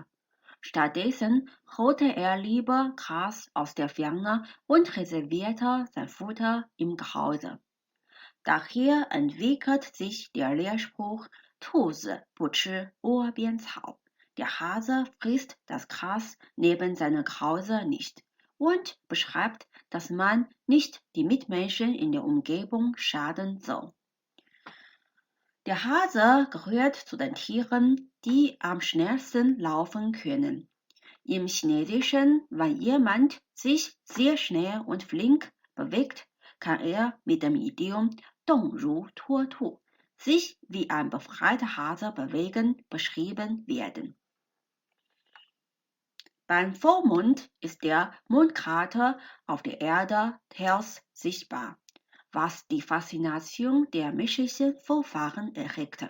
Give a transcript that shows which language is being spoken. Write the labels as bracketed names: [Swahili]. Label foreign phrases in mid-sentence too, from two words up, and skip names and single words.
[German] Stattdessen holte er lieber Gras aus der Ferne und reservierte sein Futter im Krause. Daher entwickelt sich der Lehrspruch [Chinese] „兔子不吃窝边草“. [German] Der Hase frisst das Gras neben seinem Krause nicht und beschreibt, dass man nicht die Mitmenschen in der Umgebung schaden soll. Der Hase gehört zu den Tieren, die am schnellsten laufen können. Im Chinesischen, wenn jemand sich sehr schnell und flink bewegt, kann er mit dem Idiom [Chinese] „动如脱兔“, [German] sich wie ein befreiter Hase bewegen, beschrieben werden. Beim Vollmond ist der Mondkrater auf der Erde hell sichtbar, was die Faszination der menschlichen Vorfahren erregte.